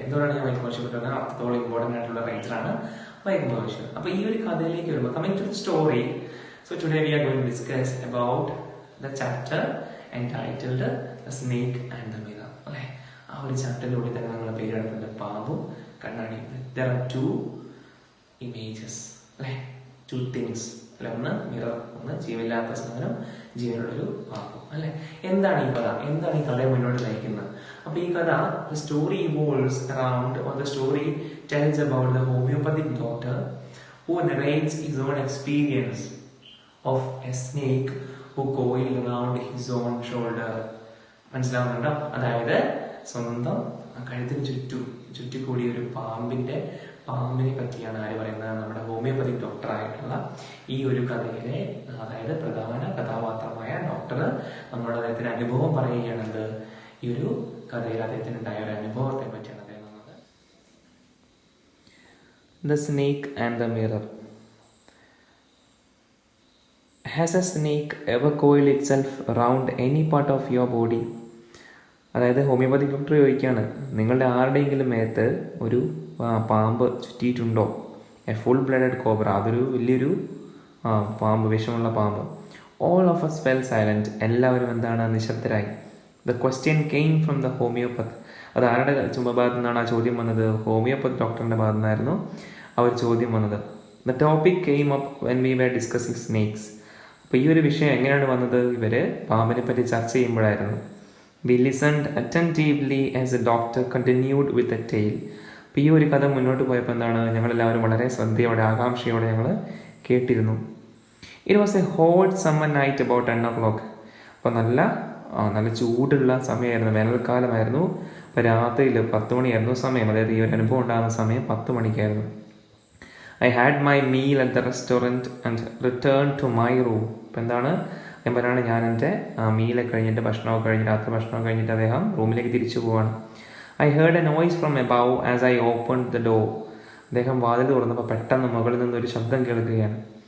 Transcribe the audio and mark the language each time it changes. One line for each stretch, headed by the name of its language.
Malayalam: എന്തുകൊണ്ടാണ് ഞാൻ വൈക്കം ബഷീർ പറഞ്ഞത്? അത്രത്തോളം ഇമ്പോർട്ടന്റ് ആയിട്ടുള്ള റൈറ്ററാണ് വൈക്കം മുഹമ്മദ് ബഷീർ. അപ്പൊ ഈ ഒരു കഥയിലേക്ക് വരുമ്പോൾ,
English: Coming to the story, so today we are going to discuss about the chapter entitled The Snake and the Mirror.
Malayalam: അല്ലെ, ആ ഒരു ചാപ്റ്ററിലൂടെ തന്നെ നമ്മൾ പേരെടുക്കുന്നത് പാമ്പും കണ്ണാടിയും.
English: There are two images, അല്ലെ, two things.
Malayalam: അല്ലെ, ഒന്ന് മിറർ, ഒന്ന് ജീവനില്ലാത്ത സാധനം, ജീവനുള്ളൊരു പാമ്പും. അല്ലെ, എന്താണ് ഈ കഥ? എന്താണ് ഈ കഥയെ മുന്നോട്ട് നയിക്കുന്നത്? അപ്പൊ ഈ കഥ,
English: the story evolves around, or the story tells about the homeopathic doctor who narrates his own experience of a snake who coiled around his own shoulder.
Malayalam: മനസ്സിലാവുന്നുണ്ടോ? അതായത് സ്വന്തം കഴുത്തിന് ചുറ്റിക്കൂടിയ ഒരു പാമ്പിനെ പറ്റിയാണ് ആര് പറയുന്നത്? നമ്മുടെ ഹോമിയോപ്പതിക് ഡോക്ടറായിട്ടുള്ള ഈ ഒരു കഥയിലെ, അതായത് പ്രധാന കഥാപാത്രമായ ഡോക്ടർ നമ്മുടെ അദ്ദേഹത്തിന്റെ അനുഭവം പറയുകയാണത്. ഈ ഒരു കഥയിൽ അദ്ദേഹത്തിന് ഉണ്ടായ ഒരു അനുഭവത്തെ പറ്റിയാണ് അദ്ദേഹം പറഞ്ഞത്.
English: The Snake and the Mirror. Has a snake ever coiled itself around any part of your body?
Malayalam: അതായത് ഹോമിയോപ്പതിക് ഡോക്ടർ ചോദിക്കുകയാണ്, നിങ്ങളുടെ ആരുടെയെങ്കിലും മേത്ത് ഒരു പാമ്പ് ചുറ്റിയിട്ടുണ്ടോ?
English: a full blooded cobra,
Malayalam: അതൊരു വലിയൊരു പാമ്പ്, വിഷമുള്ള പാമ്പ്.
English: All of us fell silent.
Malayalam: എല്ലാവരും എന്താണ്? നിശബ്ദരായി.
English: The question came from the homeopath.
Malayalam: അത് ആരുടെ ഭാഗത്തു നിന്നാണ് ആ ചോദ്യം വന്നത്? ഹോമിയോപ്പത്ത് ഡോക്ടറിൻ്റെ ഭാഗത്തു നിന്നായിരുന്നു ആ ഒരു ചോദ്യം വന്നത്.
English: The topic came up when we were discussing snakes.
Malayalam: അപ്പോൾ ഈ ഒരു വിഷയം എങ്ങനെയാണ് വന്നത്? ഇവര് പാമ്പിനെ പറ്റി ചർച്ച ചെയ്യുമ്പോഴായിരുന്നു.
English: We listened attentively as a doctor continued with a tale.
Malayalam: അപ്പോൾ ഈ ഒരു കഥ മുന്നോട്ട് പോയപ്പോൾ എന്താണ്? ഞങ്ങളെല്ലാവരും വളരെ ശ്രദ്ധയോടെ, ആകാംക്ഷയോടെ ഞങ്ങൾ കേട്ടിരുന്നു.
English: It was a hot summer night about 10 o'clock.
Malayalam: അപ്പോൾ നല്ല ചൂടുള്ള സമയമായിരുന്നു, വേനൽക്കാലമായിരുന്നു. അപ്പോൾ രാത്രിയിൽ 10 മണിയായിരുന്നു സമയം. അതായത് ഈ ഒരു അനുഭവം ഉണ്ടാകുന്ന സമയം 10 മണിക്കായിരുന്നു.
English: I had my meal at the restaurant and returned to my room.
Malayalam: ഇപ്പം എന്താണ് ഞാൻ പറയുകയാണ്, ഞാൻ എൻ്റെ മീലൊക്കെ കഴിഞ്ഞിട്ട്, ഭക്ഷണമൊക്കെ കഴിഞ്ഞ്, രാത്രി ഭക്ഷണമൊക്കെ കഴിഞ്ഞിട്ട് അദ്ദേഹം റൂമിലേക്ക് തിരിച്ചു പോവാണ്.
English: I heard a noise from above as I opened the door.
Malayalam: അദ്ദേഹം വാതിൽ തുറന്നപ്പോൾ പെട്ടെന്ന് മുകളിൽ നിന്നൊരു ശബ്ദം കേൾക്കുകയാണ്.